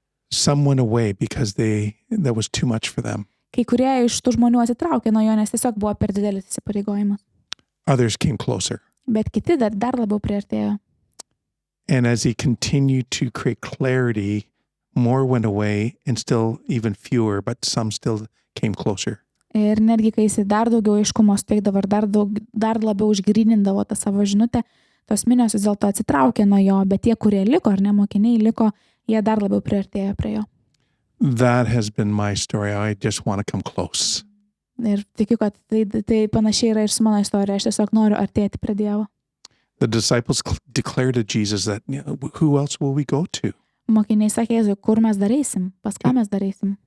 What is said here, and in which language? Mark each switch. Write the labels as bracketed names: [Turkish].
[English] some went away because that was too much for them. [Lithuanian] kai kurie iš tų žmonių atsitraukė nuo jo, nes tiesiog buvo per didelis įsipareigojimas. [English] Others came closer. [Lithuanian] Bet kiti dar labiau priartėjo. [English] And as he continued to create clarity, more went away and still even fewer, but some still came closer. [Lithuanian] Ir netgi, kai jisai dar daugiau aiškumo suteikdavo ir dar labiau išgrynindavo tą savo žinutę, tos minios vis dėlto atsitraukė nuo jo, bet tie, kurie liko, ar ne, mokiniai liko, jie dar labiau priartėjo prie jo. [English] That has been my story. I just want to come close. [Lithuanian] Ir tikiu, kad tai panašiai yra ir su mano istorija. Aš tiesiog noriu artėti prie Dievo. [English] The disciples declared to Jesus that, who else will we go to? [Lithuanian] Mokiniai sakė Jėzui, kur mes darysim, pas ką mes darysim.